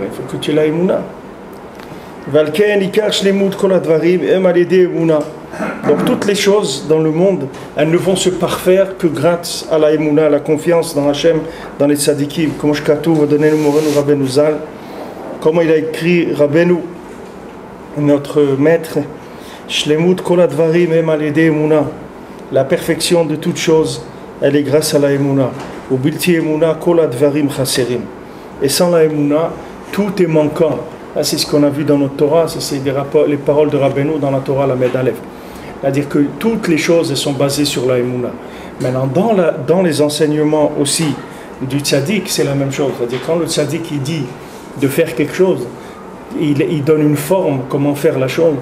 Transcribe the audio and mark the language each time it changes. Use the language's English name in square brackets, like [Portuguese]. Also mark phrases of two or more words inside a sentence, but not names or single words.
[French] Il faut que tu aies la émouna. Donc toutes les choses dans le monde, elles ne vont se parfaire que grâce à la émouna, à la confiance dans Hachem, dans les tzaddikim. Comment il a écrit Rabbeinu, notre maître, [Hebrew] שלמות כל הדברים הם על ידי אמונה. [French] La perfection de toutes choses, elle est grâce à la émouna. [Hebrew] ובלתי אמונה כל הדברים חסרים. [French] Et sans la émouna, tout est manquant. Là, c'est ce qu'on a vu dans notre Torah, c'est les paroles de Rabbeinu dans la Torah, la Med Aleph. C'est-à-dire que toutes les choses elles sont basées sur la émouna. Maintenant, dans les enseignements aussi du tzaddik, c'est la même chose. C'est-à-dire quand le tzaddik il dit de faire quelque chose, il donne une forme, comment faire la chose.